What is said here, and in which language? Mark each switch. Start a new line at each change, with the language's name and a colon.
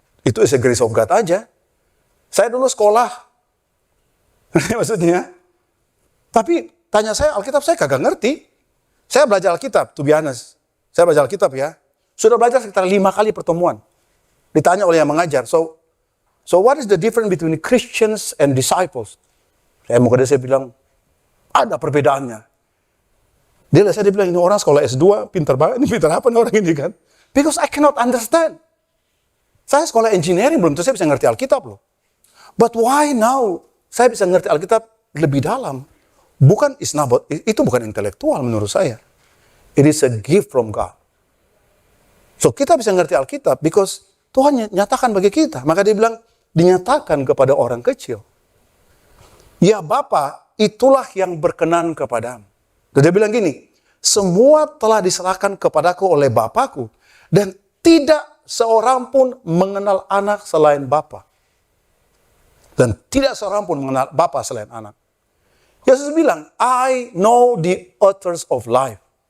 Indonesian: Itu
English: is a grace of God
Indonesian: aja. Saya dulu sekolah. Maksudnya. Tapi tanya saya Alkitab, saya kagak ngerti. Saya belajar Alkitab,
English: to be honest.
Indonesian: Saya belajar Alkitab ya. Sudah belajar sekitar 5 kali pertemuan. Ditanya oleh yang mengajar.
English: So what is the difference between Christians and disciples?
Indonesian: Saya bilang, ada perbedaannya. Dia bilang, ini orang sekolah S2, pintar banget. Ini pintar apa nih orang ini kan?
English: Because I cannot understand.
Indonesian: Saya sekolah engineering, belum tentu saya bisa ngerti Alkitab loh.
English: But why now?
Indonesian: Saya bisa ngerti Alkitab lebih dalam. Itu bukan intelektual menurut saya.
English: It is a gift from God. So
Indonesian: kita bisa ngerti Alkitab
English: because
Indonesian: Tuhan nyatakan bagi kita. Maka dia bilang, dinyatakan kepada orang kecil. Ya Bapa, itulah yang berkenan kepadamu. Dan dia bilang gini, semua telah diserahkan kepadaku oleh Bapakku. Dan tidak seorang pun mengenal anak selain Bapa. Dan tidak seorang pun mengenal Bapa selain anak. Yesus bilang,
English: I know the authors of life.